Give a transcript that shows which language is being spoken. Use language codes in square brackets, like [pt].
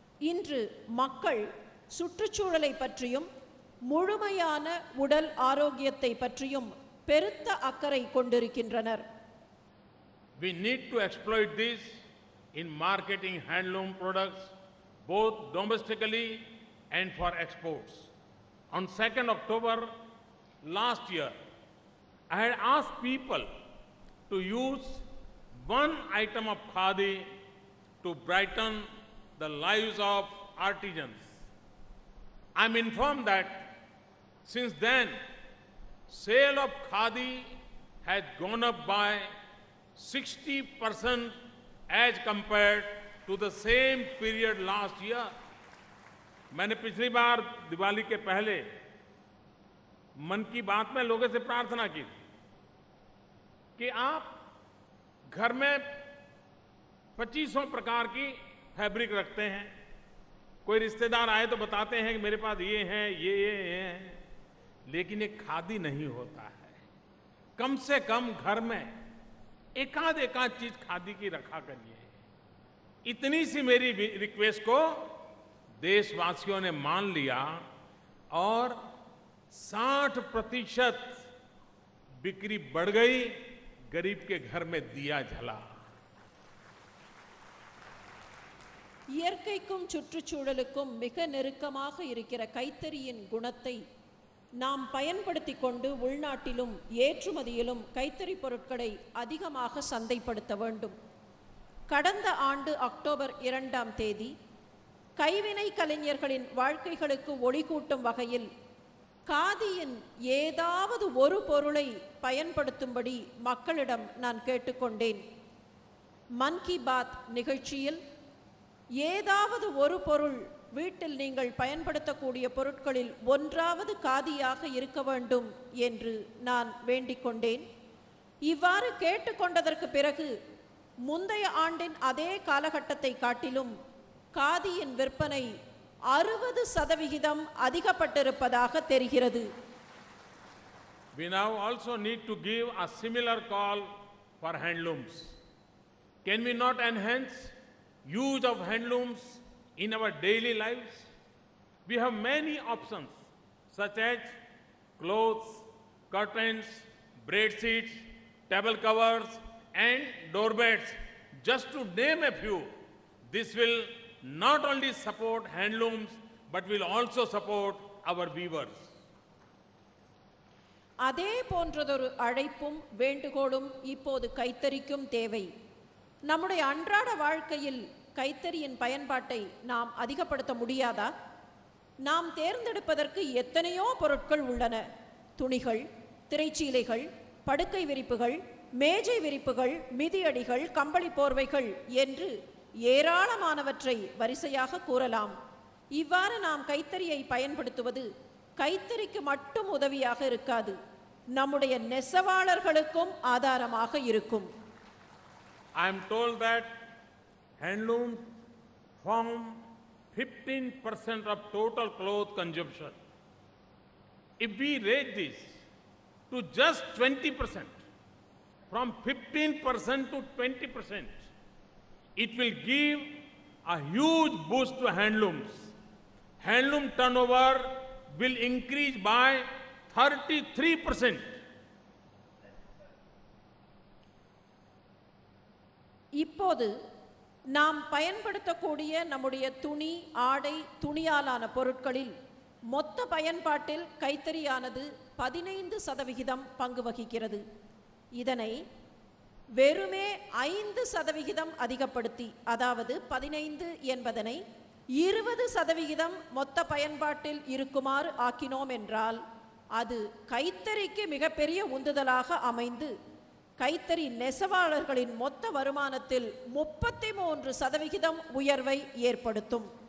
[ta] இன்று மக்கள் சுற்றுச்சூழலை பற்றியும் முழுமையான உடல் ஆரோக்கியத்தை பற்றியும் பெருத்த அக்கறை கொண்டிருக்கின்றனர். [en] We need to exploit this in marketing handloom products both domestically and for exports. On 2nd October last year, I had asked people to use one item of khadi to brighten the lives of artisans. I am informed that since then, sale of khadi has gone up by 60% as compared to the same period last year. [hi] मैंने पिछली बार दिवाली के पहले मन की बात में लोगों से प्रार्थना की कि आप घर में 2500 प्रकार की फैब्रिक रखते हैं, कोई रिश्तेदार आए तो बताते हैं कि मेरे पास ये हैं, ये हैं, लेकिन ये खादी नहीं होता है. कम से कम घर में एकाध एकाध चीज खादी की रखा करिए। इतनी सी मेरी रिक्वेस्ट को देशवासियों ने मान लिया और 60% बिक्री बढ़ गई, गरीब के घर में दिया जला। [ta] இயற்கைக்கும் சுற்றுச்சூழலுக்கும் மிக நெருக்கமாக இருக்கிற கைத்தறியின் குணத்தை நாம் பயன்படுத்திக் கொண்டு உள்நாட்டிலும் ஏற்றுமதியிலும் கைத்தறி பொருட்களை அதிகமாக சந்தைப்படுத்த வேண்டும். கடந்த ஆண்டு அக்டோபர் 2ஆம் தேதி கைவினை கலைஞர்களின் வாழ்க்கைகளுக்கு ஒளி கூட்டும் வகையில் காதியின் ஏதாவது ஒரு பொருளை பயன்படுத்தும்படி மக்களிடம் நான் கேட்டுக்கொண்டேன். மன் கி பாத் நிகழ்ச்சியில் ஏதாவது ஒரு பொருள், வீட்டில் நீங்கள் பயன்படுத்தக்கூடிய பொருட்களில் ஒன்றாவது காதியாக இருக்க வேண்டும் என்று நான் வேண்டிக் கொண்டேன். இவ்வாறு கேட்டுக்கொண்டதற்கு பிறகு முந்தைய ஆண்டின் அதே காலகட்டத்தை காட்டிலும் காதியின் விற்பனை 60% அதிகப்பட்டிருப்பதாக தெரிகிறது. [en] We now also need to give a similar call for handlooms. Can we not enhance use of handlooms in our daily lives? We have many options such as clothes, curtains, braid sheets, table covers and doorbeds, just to name a few. This will not only support handlooms but will also support our weavers. [ta] அதே போன்றதொரு அழைப்பும் வேண்டுகோளும் இப்போது கைத்தறிக்கும் தேவை. நம்முடைய அன்றாட வாழ்க்கையில் கைத்தறியின் பயன்பாட்டை நாம் அதிகப்படுத்த முடியாதா? நாம் தேர்ந்தெடுப்பதற்கு எத்தனையோ பொருட்கள் உள்ளன. துணிகள், திரைச்சீலைகள், படுக்கை விரிப்புகள், மேஜை விரிப்புகள், மிதியடிகள், கம்பளி போர்வைகள் என்று ஏராளமானவற்றை வரிசையாக கூறலாம். இவ்வாறு நாம் கைத்தறியை பயன்படுத்துவது கைத்தறிக்கு மட்டும் உதவியாக இருக்காது, நம்முடைய நெசவாளர்களுக்கும் ஆதாரமாக இருக்கும். [en] I am told that handlooms form 15% of total cloth consumption. If we raise this to just 20%, from 15% to 20%, it will give a huge boost to handlooms. Handloom turnover will increase by 33%. [ta] இப்போது நாம் பயன்படுத்தக்கூடிய நம்முடைய துணி, ஆடை, துணியாலான பொருட்களில் மொத்த பயன்பாட்டில் கைத்தறியானது 15% பங்கு வகிக்கிறது. இதனை வெறுமே 5% அதிகப்படுத்தி, அதாவது 15 என்பதனை 20% மொத்த பயன்பாட்டில் இருக்குமாறு ஆக்கினோம் என்றால் அது கைத்தறிக்கு மிகப்பெரிய உந்துதலாக அமைந்து கைத்தறி நெசவாளர்களின் மொத்த வருமானத்தில் 33% உயர்வை ஏற்படுத்தும்.